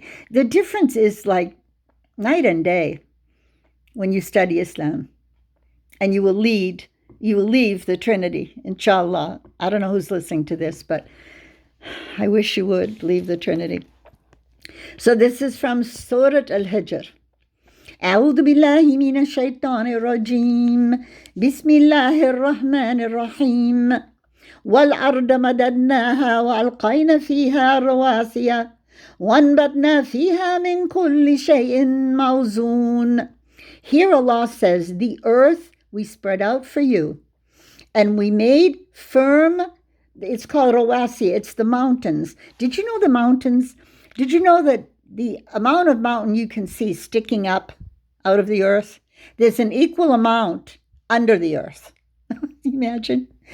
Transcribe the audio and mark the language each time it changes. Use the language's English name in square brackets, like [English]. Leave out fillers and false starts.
[English] The difference is like night and day when you study Islam. And you will leave the Trinity, inshallah. I don't know who's listening to this, but I wish you would leave the Trinity. So this is from Surat Al Hijr. [Arabic] أعوذ بالله من الشيطان الرجيم بسم الله الرحمن الرحيم والأرض مددناها وألقينا فيها رواسي وأنبتنا فيها من كل شيء موزون. [English] Here Allah says, the earth we spread out for you, and we made firm, it's called rawasi, it's the mountains. Did you know the mountains Did you know that the amount of mountain you can see sticking up out of the earth, there's an equal amount under the earth? Imagine.